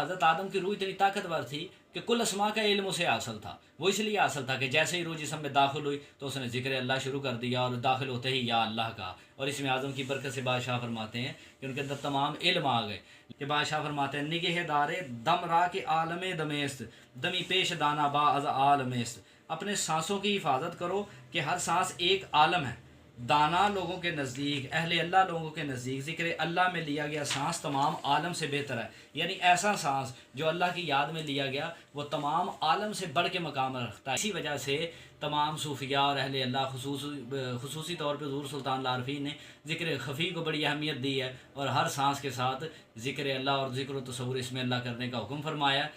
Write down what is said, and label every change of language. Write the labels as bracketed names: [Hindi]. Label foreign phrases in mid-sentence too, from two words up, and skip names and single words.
[Urdu] حضرت آدم کی روح اتنی طاقتور تھی کہ کل اسماء کا علم اسے حاصل تھا، وہ اس لیے حاصل تھا کہ جیسے ہی روح جسم میں داخل ہوئی تو اس نے ذکر اللہ شروع کر دیا اور داخل ہوتے ہی یا اللہ کہا، اور اس میں اعظم کی برکت سے بادشاہ فرماتے ہیں کہ ان کے اندر تمام علم آ گئے کہ بادشاہ فرماتے ہیں [Persian] نگہ دارے دم را کے عالم دمیست دمی پیش دانا با از عالمست، [Urdu] اپنے سانسوں کی حفاظت کرو کہ ہر سانس ایک عالم ہے۔ دانا لوگوں کے نزدیک، اہل اللہ لوگوں کے نزدیک ذکر اللہ میں لیا گیا سانس تمام عالم سے بہتر ہے، یعنی ایسا سانس جو اللہ کی یاد میں لیا گیا وہ تمام عالم سے بڑھ کے مقام رکھتا ہے۔ اسی وجہ سے تمام صوفیاء اور اہل اللہ خصوصی طور پہ حضور سلطان العارفین نے ذکر خفی کو بڑی اہمیت دی ہے اور ہر سانس کے ساتھ ذکر اللہ اور ذکر و تصور اسم اللہ کرنے کا حکم فرمایا ہے۔